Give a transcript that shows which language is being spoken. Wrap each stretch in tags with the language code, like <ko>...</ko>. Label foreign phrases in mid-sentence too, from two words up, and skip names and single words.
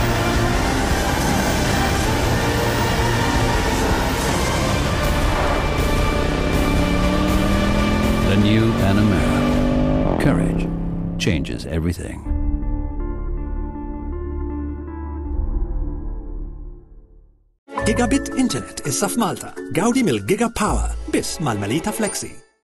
<en>The new Panamera. Courage changes everything. Gigabit Internet</en> <mt>issa f'Malta. Gawdi mill-Giga Power. Biss mal-Melita Flexi.</mt>